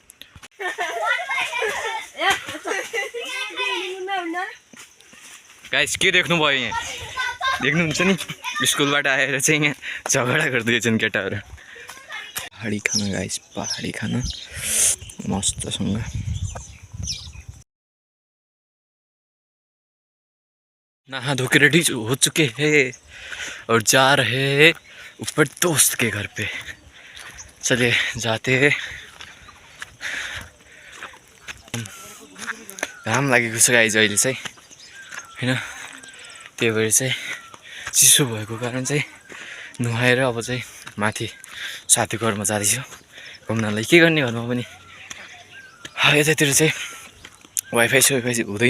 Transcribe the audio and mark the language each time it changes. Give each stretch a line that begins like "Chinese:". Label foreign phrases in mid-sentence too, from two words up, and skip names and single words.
Nepali: गाइस के देख्नुभयो यहाँ? देख्नुहुन्छ नि, स्कुलबाट आएर चाहिँ यहाँ झगडा गर्दैछन् केटाहरू. पहाडी खाना गाइस, पहाडी खाना मस्तसँग.
Hindi: नहा धो के रेडी हो चुके हैं और जा रहे हैं ऊपर दोस्त के घर पे. चलिए जाते हैं.
Nepali: घाम लागेको छ गाइस अहिले चाहिँ हैन. त्यही भएर चाहिँ चिसो भएको कारण चाहिँ नुहाएर अब चाहिँ माथि साथीको घरमा जाँदैछु घुम्नलाई. के गर्ने घरमा पनि यतातिर चाहिँ वाइफाई चाहिँ हुँदैन.